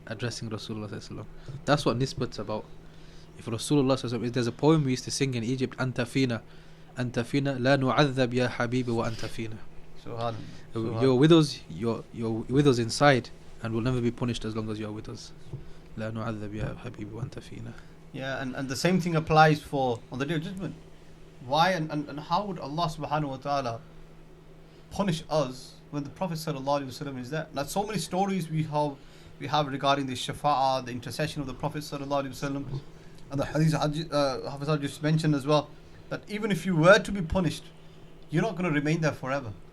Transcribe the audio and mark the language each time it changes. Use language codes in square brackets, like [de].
[en] Addressing Rasulullah sallallahu alaihi wasallam. That's what Nisbat's about. If Rasulullah sallallahu alaihi wasallam, there's a poem we used to sing in Egypt, [ar] أَنْتَ فِينَا لَا نُعَذَّبْ يَا حَبِيبِ وَأَنْتَ فِينَا. [en] You're with us, you're with us inside, and will never be punished as long as you're with us. [ar] لا نعذب يا حبيبي وأنت فينا. [en] Yeah, and the same thing applies for on the Day of Judgment. Why and how would Allah subhanahu wa ta'ala punish us when the Prophet sallallahu alaihi wasallam is there? Now, so many stories we have regarding the shafa'ah, the intercession of the Prophet sallallahu alaihi wasallam, and the hadith Hafiz just mentioned as well, that even if you were to be punished, you're not going to remain there forever.